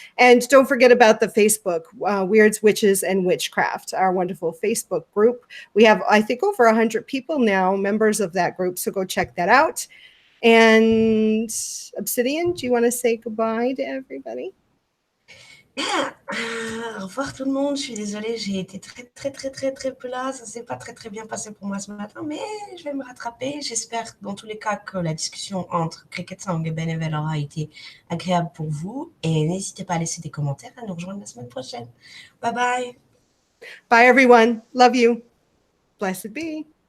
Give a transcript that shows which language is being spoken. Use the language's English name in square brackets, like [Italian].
[English] And don't forget about the Facebook, Wyrds, Witches, and Witchcraft, our wonderful Facebook group. We have, I think, over 100 people now, members of that group. So go check that out. And Obsidian, do you want to say goodbye to everybody? [French] Au revoir tout le monde, je suis désolée, j'ai été très peu là, ça s'est pas très bien passé pour moi ce matin, mais je vais me rattraper. J'espère dans tous les cas que la discussion entre CricketSong et Benebell aura été agréable pour vous, et n'hésitez pas à laisser des commentaires, à nous rejoindre la semaine prochaine. Bye bye. [English] Bye everyone, love you, blessed be.